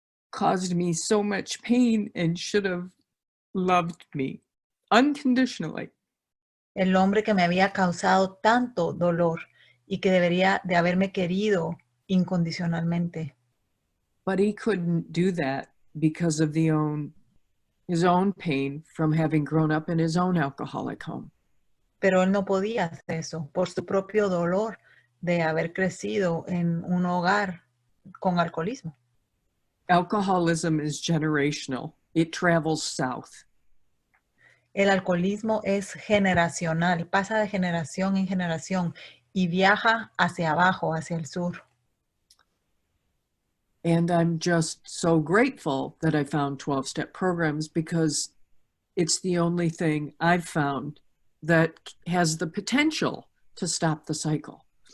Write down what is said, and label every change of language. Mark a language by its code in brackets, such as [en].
[en] caused me so much pain and should have loved me unconditionally. [es] El hombre que me había causado tanto dolor y que debería de haberme querido incondicionalmente. [en] But he couldn't do that because of his own pain from having grown up in his own alcoholic home. [es] Pero él no podía hacer eso por su propio dolor de haber crecido en un hogar con alcoholismo. [en] Alcoholism is generational. It travels south. [es] El alcoholismo es generacional, pasa de generación en generación y viaja hacia abajo, hacia el sur. [en] And I'm just so grateful that I found 12-step programs because it's the only thing I've found that has the potential to stop the cycle.